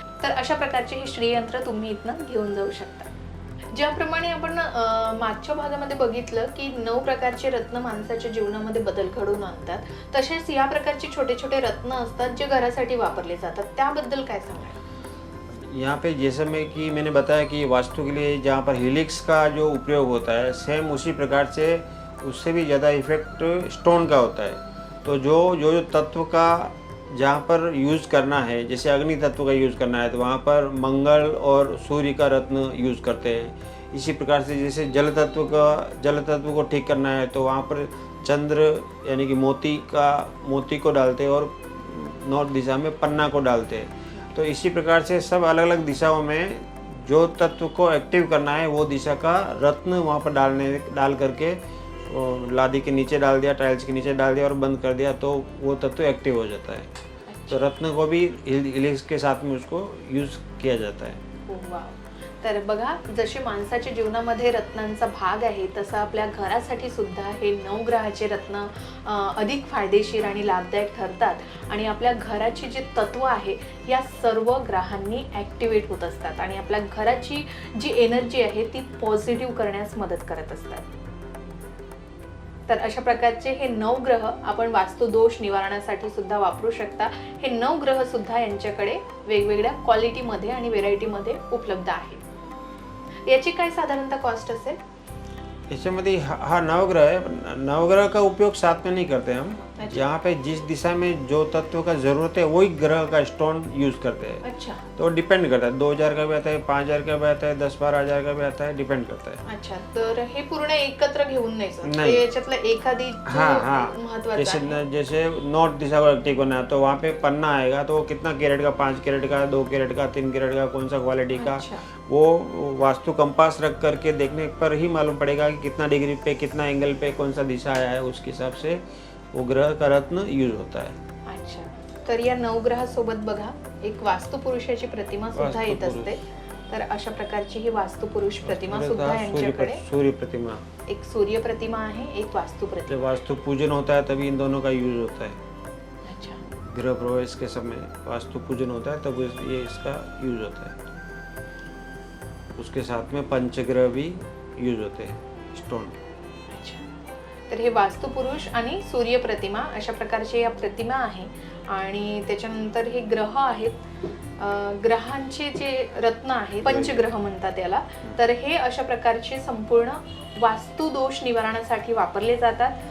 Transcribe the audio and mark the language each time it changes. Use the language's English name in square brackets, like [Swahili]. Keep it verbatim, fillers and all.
[Marathi] तर अशा प्रकारचे हे श्रीयंत्र तुम्ही इथनं घेऊन जाऊ शकता. ज्याप्रमाणे आपण अ, मागच्या भागामध्ये बघितलं की नऊ प्रकारचे रत्न माणसाच्या जीवनामध्ये बदल घडवून आणतात, तसेच या प्रकारचे छोटे छोटे रत्न असतात जे घरासाठी वापरले जातात, त्याबद्दल काय सांगाल? [Hindi] यहाँ पे जैसे मैं कि मैंने बताया कि वास्तु के लिए जहाँ पर हेलिक्स का जो उपयोग होता है सेम उसी प्रकार से उससे भी ज़्यादा इफेक्ट स्टोन का होता है। तो जो जो जो तत्व का जहाँ पर यूज़ करना है, जैसे अग्नि तत्व का यूज़ करना है तो वहाँ पर मंगल और सूर्य का रत्न यूज़ करते हैं। इसी प्रकार से जैसे जल तत्व का जल तत्व को ठीक करना है तो वहाँ पर चंद्र यानी कि मोती का मोती को डालते हैं और नॉर्थ दिशा में पन्ना को डालते हैं। तो इसी प्रकार से सब अलग अलग दिशाओं में जो तत्व को एक्टिव करना है वो दिशा का रत्न वहाँ पर डालने डाल करके वो लादी के नीचे डाल दिया, टाइल्स के नीचे डाल दिया और बंद कर दिया तो वो तत्व एक्टिव हो जाता है। तो रत्न को भी हेलिक्स के साथ में उसको यूज़ किया जाता है। वाव. [Marathi] तर बघा, जसे माणसाच्या जीवनामध्ये रत्नांचा भाग आहे तसं आपल्या घरासाठी सुद्धा हे नऊ ग्रहाचे रत्न अ, अधिक फायदेशीर आणि लाभदायक ठरतात आणि आपल्या घराचे जे तत्व आहे या सर्व ग्रहांनी ॲक्टिवेट होत असतात आणि आपल्या घराची जी एनर्जी आहे ती पॉझिटिव्ह करण्यास मदत करत असतात. तर अशा प्रकारचे हे नऊ ग्रह आपण वास्तुदोष निवारणासाठी सुद्धा वापरू शकता. हे नऊ ग्रह सुद्धा यांच्याकडे वेगवेगळ्या क्वालिटीमध्ये आणि व्हेरायटीमध्ये उपलब्ध आहेत. याची काय साधारणतः कॉस्ट असेल? [Hindi] इसमें हाँ नवग्रह है, नवग्रह का उपयोग साथ में नहीं करते हम। अच्छा। यहाँ पे जिस दिशा में जो तत्व का जरूरत है वही ग्रह का स्टोन यूज करते हैं। अच्छा तो डिपेंड करता है, दो हजार का भी आता है, पाँच हजार का भी आता है, दस बारह हजार का भी आता है, डिपेंड करता है। [Marathi] अच्छा, तर हे पूर्ण एकत्र घेऊन नाही सर, नाही. ते याच्यातलं एखादी जी [Hindi] हाँ हाँ [Marathi] महत्वाचं [Hindi] जैसे [Marathi] आहे. [Hindi] जैसे नॉर्थ दिशा को एक्टिव करना है तो वहाँ पे पन्ना आएगा तो वो कितना कैरेट का, पाँच कैरेट का, दो कैरेट का, तीन कैरेट का, कौन सा क्वालिटी का, अच्छा. वो वास्तु कंपास रख करके देखने पर ही मालूम पड़ेगा कि कितना डिग्री पे, कितना एंगल पे, कौन सा दिशा आया है, उसके हिसाब से वो ग्रह का रत्न यूज होता है। [Marathi] अच्छा, तर या नवग्रहासोबत बघा एक वास्तुपुरुषाची प्रतिमा सुद्धा येत वास्तुपुरुष. असते. तर अशा प्रकारची ही वास्तुपुरुष प्रतिमा [Hindi] और [Marathi] सुद्धा [Hindi] था सूर्य [Marathi] यांच्याकडे, [Hindi] प्रति- सूर्य प्रतिमा [Marathi] एक सूर्य प्रतिमा आहे, एक वास्तु प्रतिमा. [Hindi] जब वास्तु पूजन होता है तभी इन दोनों का यूज होता है। अच्छा, गृह प्रवेश के समय वास्तु पूजन होता है तब इस- ये इसका यूज होता है। उसके साथ में पंचग्रह भी यूज होते हैं स्टोन। अच्छा. [Marathi] तर हे वास्तुपुरुष आणि सूर्य प्रतिमा अशा प्रकारचे या प्रतिमा आहे आणि त्याच्यानंतर हे ग्रह आहेत. अं, ग्रहांचे जे रत्न आहेत पंचग्रह म्हणतात याला. तर हे अशा प्रकारचे संपूर्ण वास्तुदोष निवारणासाठी वापरले जातात.